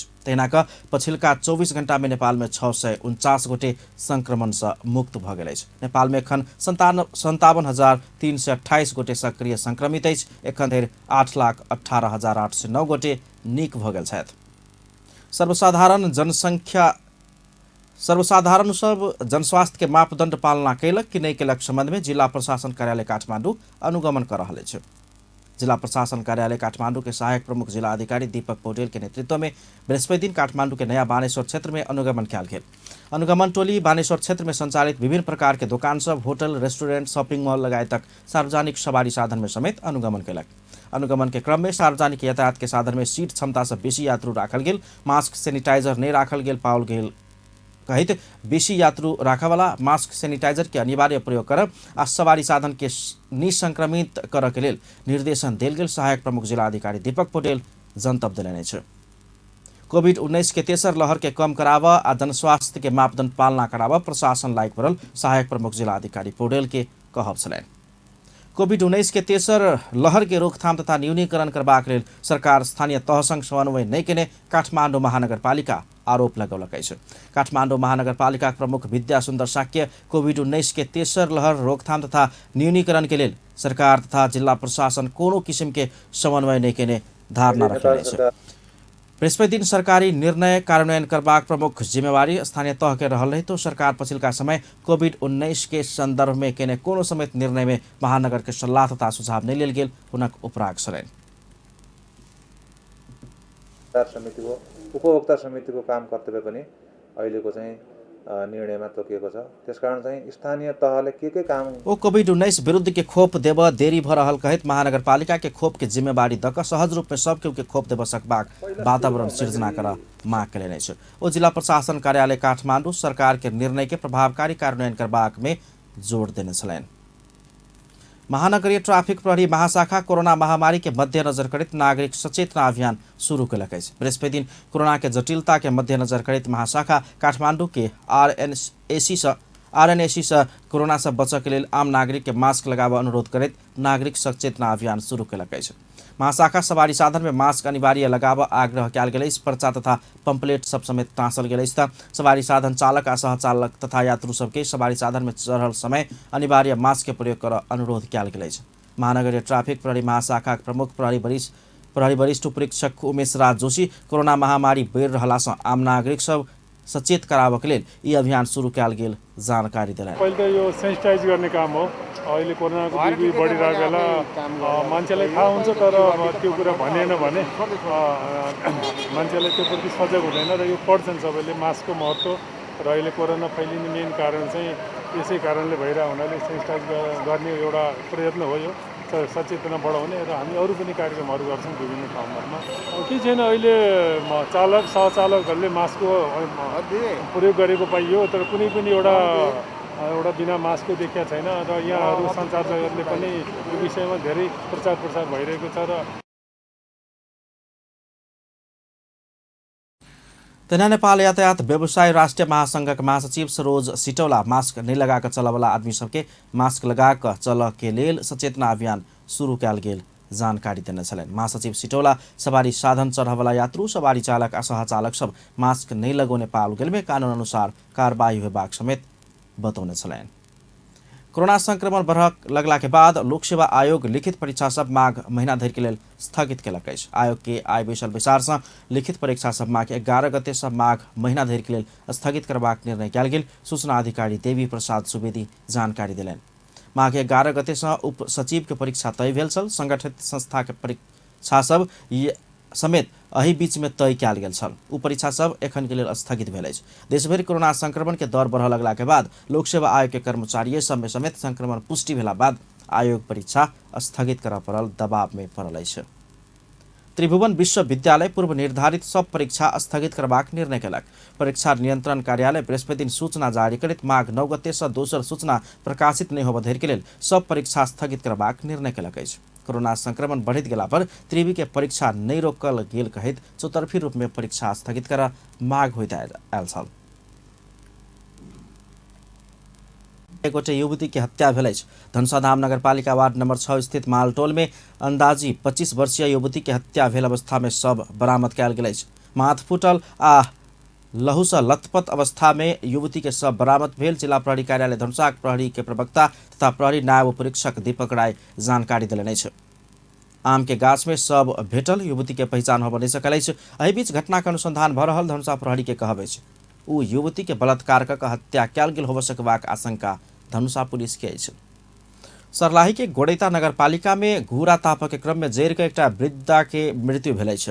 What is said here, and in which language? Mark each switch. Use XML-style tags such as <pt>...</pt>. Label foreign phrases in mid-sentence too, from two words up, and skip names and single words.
<mai>तहिना क पछिल्का 24 घण्टा में नेपाल में 649 गोटे संक्रमण से मुक्त भ गेल अछि। नेपाल में एखन 57,328 गोटे सक्रिय संक्रमित अछि। एखन धरि 8,18,809 गोटे नीक भ गेल छथि। सर्वसाधारण सब जनस्वास्थ्य के मापदण्ड पालना कैलक कि नहीं कैलक संबंध में जिला प्रशासन कार्यालय काठमाडौँ अनुगमन कर रहल अछि। जिला प्रशासन कार्यालय काठमाडौँ के सहायक प्रमुख जिला अधिकारी दीपक पौडेल के नेतृत्व में बृहस्पति दिन काठमाडौँ के नया बानेश्वर क्षेत्र में अनुगमन कयल गेल। अनुगमन टोली बानेश्वर क्षेत्र में संचालित विभिन्न प्रकार के दुकान सब, होटल, रेस्टोरेंट,</mai> <en>shopping mall</en> <mai>लगायतक सार्वजनिक सवारी साधन में समेत अनुगमन कैलक। अनुगमन के क्रम में सार्वजनिक यातायात के साधन में सीट क्षमता से बेसी यात्रु राखल गेल, मास्क सैनिटाइजर नहीं राखल गेल पाओल गेल कहित बेसी यात्रु राखवाला मास्क सैनिटाइजर के अनिवार्य प्रयोग करब आ सवारी साधन के निसंक्रमित करऽ के लेल निर्देशन देल गेल। सहायक प्रमुख जिला अधिकारी दीपक पौडेल जनतब देलनि अछि। कोविड-19 के तेसर लहर के कम कराबऽ आ जनस्वास्थ्य के मापदण्ड पालना कराबऽ प्रशासन लायक पड़ल। सहायक प्रमुख जिला अधिकारी पौडेल के कहब छलनि। कोविड-19 के तेसर लहर के रोकथाम तथा न्यूनीकरण करबाक लेल सरकार स्थानीय तह संग समन्वय नहीं केने काठमाडौँ महानगरपालिका आरोप लगौलक अछि। काठमाडौँ महानगरपालिका प्रमुख विद्या सुन्दर साक्य कोविड-19 के तेसर लहर रोकथाम तथा न्यूनीकरण के लेल सरकार तथा जिला प्रशासन कोनो किसिम के समन्वय नहीं केने धारणा रखने अछि। बृहस्पति दिन सरकारी निर्णय कार्यान्वयन करबाक प्रमुख जिम्मेवारी स्थानीय तह के रहल रही तो सरकार पछिल्का समय कोविड-19 के संदर्भ में केने कोनो समेत निर्णय में महानगर के सल्लाह तथा सुझाव नहीं लेल गेल हुनक उपराग छलनि।</mai> <ne>समितिको उपभोक्ता समितिको काम कर्तव्य पनि अहिलेको चाहिँ निर्णयमा तोकिएको छ। त्यसकारण चाहिँ स्थानीय तहले के काम</ne> <mai>ओ कोविड-19 विरुद्ध के खोप देब देरी भ रहल कहित महानगरपालिका के खोप के जिम्मेवारी द क सहज रूप में सब केहू के खोप देब सकबाक वातावरण सृजना कर मांग केलनि अछि। ओ जिला प्रशासन कार्यालय काठमाडौँ सरकार के निर्णय के प्रभावकारी कार्यान्वयन करबाक में जोड़ देने छलनि। महानगरीय ट्राफिक प्रहरी महाशाखा कोरोना महामारी के मध्यनजर करैत नागरिक सचेतना अभियान शुरू कयलक अछि। बृहस्पति दिन कोरोना के जटिलता के मध्यनजर करैत महाशाखा काठमाडौँ के आरएनएसी से कोरोना से बचऽ के लेल आम नागरिक के मास्क लगाबऽ अनुरोध करैत नागरिक सचेतना अभियान शुरू कयलक अछि। महाशाखा सवारी साधन में मास्क अनिवार्य लगाबऽ आग्रह कयल गेल अछि। पर्चा तथा पंपलेट सब समेत टाँसल गेल अछि। सवारी साधन चालक आ सहचालक तथा यात्रु सबके सवारी साधन में चढ़ल समय अनिवार्य मास्क के प्रयोग करऽ अनुरोध कयल गेल अछि। महानगरीय ट्राफिक प्रहरी महाशाखा प्रमुख प्रहरी वरिष्ठ उपरीक्षक उमेश राज जोशी कोरोना महामारी बढ़ि रहला सँ आम नागरिक सब सचेत कराबऽ के लेल ई अभियान शुरू कयल गेल जानकारी देलनि।</mai> <ne>पहिले त यो सेनिटाइज गर्ने काम हो। अहिले कोरोनाको बिक्री बढिरहेको बेला मान्छेलाई थाहा हुन्छ तर त्यो कुरा भनेन भने मान्छेलाई त्यो प्रति सजग हुँदैन र यो पढ्छन् सबैले मास्कको महत्त्व र अहिले कोरोना फैलिने मेन कारण चाहिँ यसै कारणले भइरहेको हुनाले सेनिटाइज गर्ने एउटा प्रयत्न हो। यो सचेतना बढाउने र हामी अरू पनि कार्यक्रमहरू गर्छौँ विभिन्न ठाउँहरूमा। के छैन अहिले चालक सहचालकहरूले मास्कको प्रयोग गरेको पाइयो तर कुनै पनि एउटा बिना मास्कको देखिया छैन र यहाँहरू सञ्चारकहरूले पनि यो विषयमा धेरै प्रचार प्रसार भइरहेको छ। र</ne> <mai>तेना नेपाल यातायात व्यवसाय राष्ट्रिय महासंघक महासचिव सरोज सिटौला मास्क नहीं लगाकर चलवाला आदमी सबके मास्क लगाकर चल के लेल सचेतना अभियान शुरू कयल गेल जानकारी देने छलनि। महासचिव सिटौला सवारी साधन चढ़वाला यात्रु सवारी चालक आ सहचालक सब मास्क नहीं लगौने पाओल गेल में कानून अनुसार कार्रवाई होबाक समेत बतौने छलनि। कोरोना संक्रमण बढ़ लगला के बाद लोक सेवा आयोग लिखित परीक्षा सब माघ महीना धरि के लेल स्थगित केलक अछि। आयोग के आय बैसल विचार से लिखित परीक्षा सब माघ 11 गते से माघ महीना धरि के लेल स्थगित करबाक निर्णय कयल गेल। सूचना अधिकारी देवी प्रसाद सुवेदी जानकारी देलनि। माघ 11 गते से उप सचिव के परीक्षा तय भेल छल। संगठित संस्था के परीक्षा सब समेत एहि बीच में तय कयल गेल छल। उ परीक्षा सब एखन के लेल स्थगित भेल अछि। देशभरि कोरोना संक्रमण के दर बढ़ लगला के बाद लोक सेवा आयोग के कर्मचारी सब में समेत संक्रमण पुष्टि भेला बाद आयोग परीक्षा स्थगित करऽ पड़ल दबाव में पड़ल अछि। त्रिभुवन विश्वविद्यालय पूर्व निर्धारित सब परीक्षा स्थगित करबाक निर्णय केलक। परीक्षा नियंत्रण कार्यालय बृहस्पति दिन सूचना जारी करैत माघ 9 गते सँ दोसर सूचना प्रकाशित नहीं होबऽ धरि के लेल सब परीक्षा स्थगित करबाक निर्णय केलक अछि। कोरोना संक्रमण बढ़ैत गेला पर त्रिवी के परीक्षा नहीं रोकल गेल कहैत चौतरफी रूप में परीक्षा स्थगित कर माग होइत आयल छल। एक गोटे युवती के हत्या भेल अछि। धनुषाधाम नगरपालिका वार्ड नंबर 6 स्थित मालटोल में अंदाजी 25 वर्षीय युवती के हत्या भेल अवस्था में शव बरामद कयल गेल अछि। माथ फुटल आ लहू सँ लथपथ अवस्था में युवती के शव बरामद भेल जिला प्रहरी कार्यालय धनुषाक प्रहरी के प्रवक्ता तथा प्रहरी नायब परीक्षक दीपक राय जानकारी देलनि अछि। आम के गाछ में शव भेटल युवती के पहचान होबऽ नहि सकल अछि। एहि बीच घटना के अनुसंधान भऽ रहल धनुषा प्रहरी के कहब अछि। उ युवती के बलात्कार कऽ हत्या कयल गेल होबऽ सकबाक आशंका धनुषा पुलिस के अछि। सर्लाही के गोड़ैता नगरपालिका में घूरा तापक के क्रम में जरि के एकटा वृद्धा के मृत्यु भेल अछि।</mai>